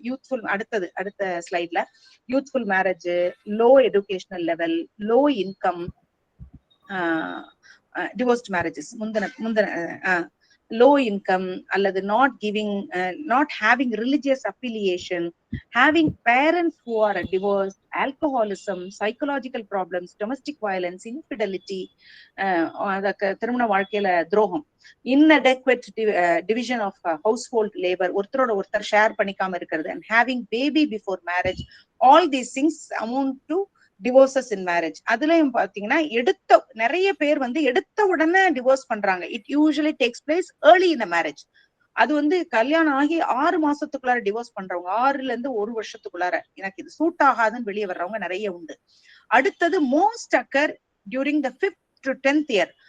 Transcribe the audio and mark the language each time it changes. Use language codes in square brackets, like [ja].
[en] youthful, அடுத்த ஸ்லைட்ல youthful marriage, low educational level, low income, divorced marriages, low income அல்லது not giving not having religious affiliation, having parents who are divorced, alcoholism, psychological problems, domestic violence, infidelity, [ta] அதற்கு திருமண வாழ்க்கையில துரோகம், [en] inadequate division of household labor, [ta] ஒருத்தரோட ஒருத்தர் share பண்ணிக்காம இருக்கிறது, [en] and having baby before marriage, all these things amount to divorces in marriage. [ta] அதுலயும் பாத்தீங்கன்னா நிறைய பேர் வந்து எடுத்த உடனே டிவோர்ஸ் பண்றாங்க. [en] It usually takes place early in marriage. [ta] அது வந்து கல்யாணம் ஆகி 6 மாசத்துக்குள்ளார டிவோர்ஸ் பண்றவங்க, 6ல இருந்து 1 வருஷத்துக்குள்ளார எனக்கு இது சூட் ஆகாதுன்னு வெளியே வர்றவங்க நிறைய உண்டு. [en] அடுத்தது most occur during the 5th to 10th year.